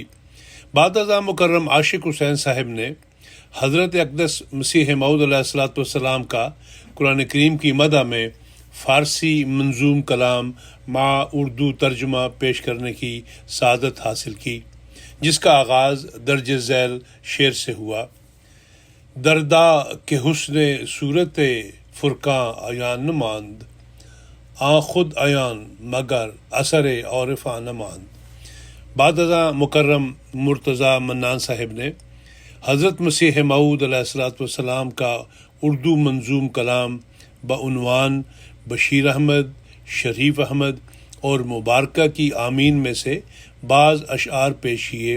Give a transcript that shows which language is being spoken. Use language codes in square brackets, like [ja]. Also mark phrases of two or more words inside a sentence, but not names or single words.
[ur] بعد ازاں مکرم عاشق حسین صاحب نے حضرت اقدس مسیح موعود [ar] علیہ الصلوۃ والسلام [ur] کا قرآن کریم کی مدح میں فارسی منظوم کلام مع اردو ترجمہ پیش کرنے کی سعادت حاصل کی، جس کا آغاز درج ذیل شعر سے ہوا۔ [fa] دردا کہ حسن صورت فرقاں عیان نماند، آن خود عیان مگر اثر عارفاں نماند۔ [ur] بعد ازاں مکرم مرتضیٰ منان صاحب نے حضرت مسیح موعود [ar] علیہ الصلوۃ والسلام [ur] کا اردو منظوم کلام بعنوان بشیر احمد، شریف احمد اور مبارکہ کی آمین میں سے بعض اشعار پیش کیے۔